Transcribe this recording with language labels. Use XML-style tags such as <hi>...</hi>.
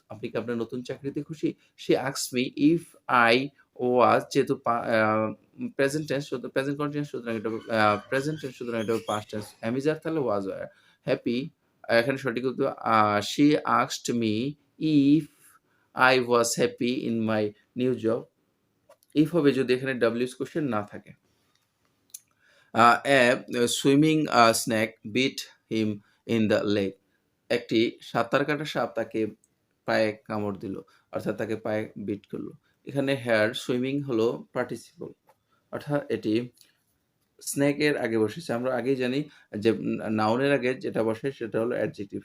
<bn>আপনি কি আপনার নতুন চাকরিতে খুশি?</bn> <en>she asked me if I was,</en> <bn>যেহেতু প্রেজেন্ট টেন্স, প্রেজেন্ট কন্টিনিউয়াস, সুতরাং এটা হবে প্রেজেন্ট টেন্স, সুতরাং এটা হবে পাস্ট টেন্স।</bn> <en>অ্যামিজার তাহলে was happy.</en> <bn>এখানে সঠিক উত্তর</bn> <en>She asked me if I was happy in my new job.</en> <bn>if হবে যদি এখানে WH কোশ্চেন না থাকে।</bn> <en>A swimming snake bit him in the leg.</en> <bn>একটি সাঁতার কাটা সাপ তাকে পায়ে কামড় দিল, অর্থাৎ তাকে পায়ে বিট করলো। এখানে হেয়ার সুইমিং হলো পার্টিসিপল, অর্থাৎ এটি স্নেকের আগে বসেছে। আমরা আগেই জানি যে নাউনের আগে যেটা বসে সেটা হলো অ্যাডজেক্টিভ।</bn>